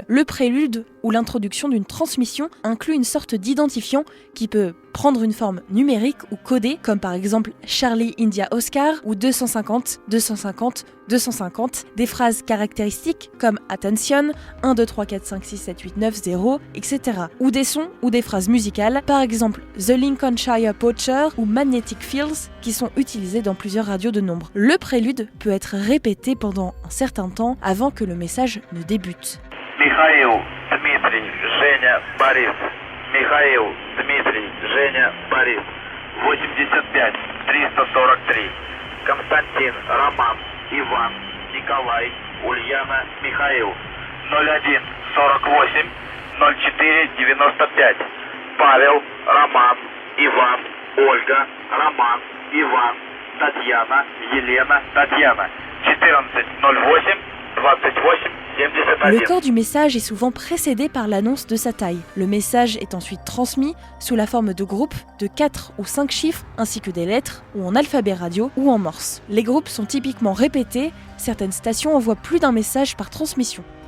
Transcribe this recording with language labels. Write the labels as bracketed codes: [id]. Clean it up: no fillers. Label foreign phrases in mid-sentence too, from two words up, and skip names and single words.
[fr] Le prélude ou l'introduction d'une transmission inclut une sorte d'identifiant qui peut prendre une forme numérique ou codée, comme par exemple [en] Charlie India Oscar [fr] ou 250, 250, 250, des phrases caractéristiques comme Attention, 1, 2, 3, 4, 5, 6, 7, 8, 9, 0, etc. Ou des sons ou des phrases musicales, par exemple The Lincolnshire Poacher ou Magnetic Fields, qui sont utilisés dans plusieurs radios de nombre. Le prélude peut être répété pendant un certain temps avant que le message ne débute. [ru] Михаил, Дмитрий, Женя, Борис. Михаил, Дмитрий, Женя, Борис. 85 343. Константин, Роман, Иван, Николай, Ульяна, Михаил. 01 48 04 95. Павел, Роман, Иван, Ольга, Роман, Иван, Татьяна, Елена, Татьяна. 14 08 28 71. [fr] Le corps du message est souvent précédé par l'annonce de sa taille. Le message est ensuite transmis sous la forme de groupes de 4 ou 5 chiffres ainsi que des lettres ou en alphabet radio ou en morse. Les groupes sont typiquement répétés, certaines stations envoient plus d'un message par transmission.